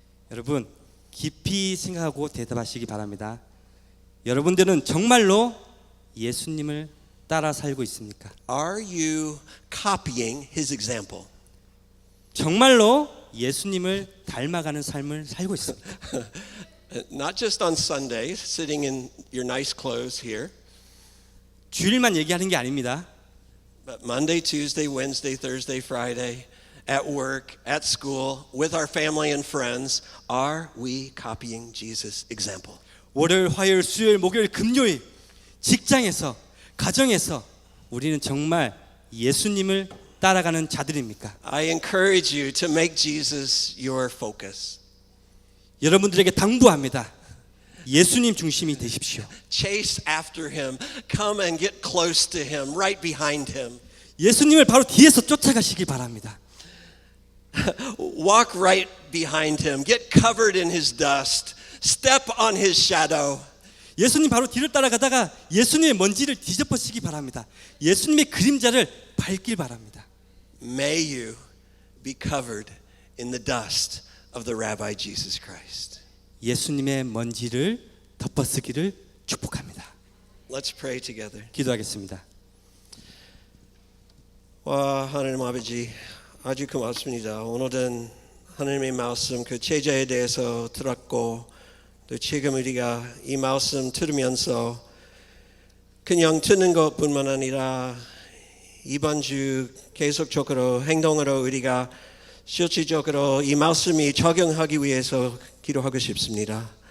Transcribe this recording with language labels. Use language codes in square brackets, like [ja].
[ko] 여러분 깊이 생각하고 대답하시기 바랍니다. 여러분들은 정말로 예수님을 따라 살고 있습니까? [en] Are you copying his example? [ko] 정말로 예수님을 닮아가는 삶을 살고 있습니까? [en] Not just on Sundays, sitting in your nice clothes here, [ko] 주일만 얘기하는 게 아닙니다. [en] but Monday, Tuesday, Wednesday, Thursday, Friday, at work, at school, with our family and friends, are we copying Jesus' example? [ko] 월요일, 화요일, 수요일, 목요일, 금요일 직장에서 가정에서 우리는 정말 예수님을 따라가는 자들입니까? [en] I encourage you to make Jesus your focus. [ko] 여러분들에게 당부합니다. 예수님 중심이 되십시오. [en] Chase after him. Come and get close to him, right behind him. [ko] 예수님을 바로 뒤에서 쫓아가시기 바랍니다. [en] Walk right behind him. Get covered in his dust. Step on his shadow. [ko] 예수님 바로 뒤를 따라가다가 예수님의 먼지를 뒤집어쓰기 바랍니다. 예수님의 그림자를 밟길 바랍니다. [en] May you be covered in the dust of the Rabbi Jesus Christ. [ko] 예수님의 먼지를 덮어쓰기를 축복합니다. [en] Let's pray together. [ko] 기도하겠습니다. 와 하나님 아버지 아주 고맙습니다. 오늘은 하나님의 말씀 그 제자에 대해서 들었고 또 지금 우리가 이 말씀 들으면서 그냥 듣는 것뿐만 아니라 이번 주 계속적으로 행동으로 우리가 실질적으로 이 말씀이 적용하기 위해서 기도하고 싶습니다.